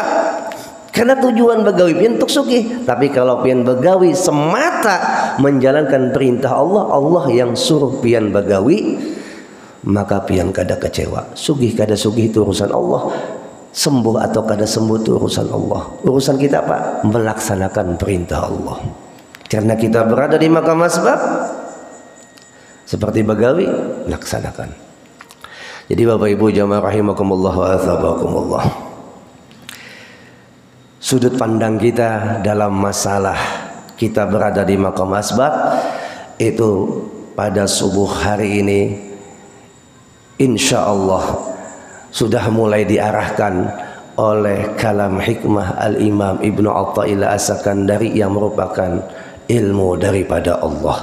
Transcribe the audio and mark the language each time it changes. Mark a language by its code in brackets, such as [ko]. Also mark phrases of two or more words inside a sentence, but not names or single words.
[bjn] Karena tujuan begawi pian untuk sugih. Tapi kalau pian begawi semata menjalankan perintah Allah, Allah yang suruh pian begawi, maka pian kada kecewa. Sugih kada sugih itu urusan Allah. Sembuh atau kada sembuh itu urusan Allah. Urusan kita apa? [id] Melaksanakan perintah Allah. Karena kita berada di [ar] مقام أسباب, [id] seperti begawi, laksanakan. Jadi Bapak Ibu jamaah [ar] رحمكم الله وأثابكم الله, [id] sudut pandang kita dalam masalah kita berada di [ar] مقام أسباب [id] itu pada subuh hari ini [ar] إن شاء الله [id] sudah mulai diarahkan oleh kalam hikmah Al-Imam Ibnu Athaillah As-Sakandari yang merupakan ilmu daripada Allah.